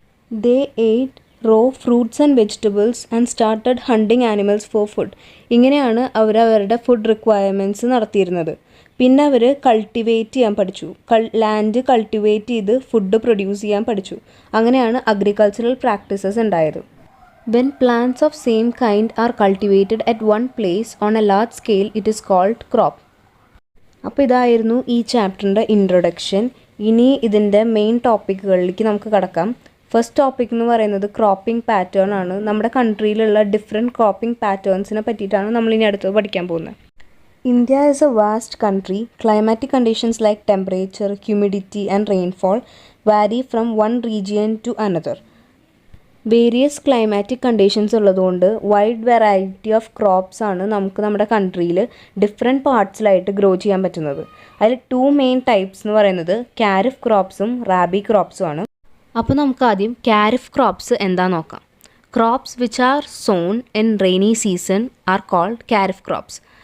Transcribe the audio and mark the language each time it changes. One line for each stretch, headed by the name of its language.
English: They ate raw fruits and vegetables and started hunting animals for food.
Malayalam: ഇങ്ങനെയാണ് അവരവരുടെ food requirements നടത്തിയിരുന്നത്. പിന്നെ അവർ cultivate ചെയ്യാൻ പഠിച്ചു. ലാൻഡ് കൾട്ടിവേറ്റ് ചെയ്ത് ഫുഡ് പ്രൊഡ്യൂസ് ചെയ്യാൻ പഠിച്ചു. അങ്ങനെയാണ് അഗ്രികൾച്ചറൽ പ്രാക്ടീസസ് ഉണ്ടായത്.
English: When plants of same kind are cultivated at one place on a large scale, it is called crop.
Malayalam: അപ്പോൾ ഇതായിരുന്നു ഈ ചാപ്റ്ററിൻ്റെ ഇൻട്രൊഡക്ഷൻ. ഇനി ഇതിൻ്റെ മെയിൻ ടോപ്പിക്കുകളിലേക്ക് നമുക്ക് കടക്കാം. ഫസ്റ്റ് ടോപ്പിക് എന്ന് പറയുന്നത് ക്രോപ്പിംഗ് പാറ്റേൺ ആണ്. നമ്മുടെ കൺട്രിയിലുള്ള ഡിഫറെൻറ്റ് ക്രോപ്പിംഗ് പാറ്റേൺസിനെ പറ്റിയിട്ടാണ് നമ്മളിനി അടുത്ത് പഠിക്കാൻ പോകുന്നത്.
English: India is a vast country. Climatic conditions like temperature, humidity and rainfall vary from one region to another.
Malayalam: Various climatic conditions ഉള്ളതുകൊണ്ട് വൈഡ് വെറൈറ്റി ഓഫ് ക്രോപ്സ് ആണ് നമുക്ക് നമ്മുടെ കൺട്രിയിൽ ഡിഫറെൻറ്റ് പാർട്സിലായിട്ട് ഗ്രോ ചെയ്യാൻ പറ്റുന്നത്. അതിൽ 2 മെയിൻ ടൈപ്സ് എന്ന് പറയുന്നത് കാരിഫ് ക്രോപ്സും റാബി ക്രോപ്സും ആണ്. അപ്പോൾ നമുക്ക് ആദ്യം കാരിഫ് ക്രോപ്സ് എന്താ നോക്കാം.
English: Crops which are sown in rainy season are called kharif crops.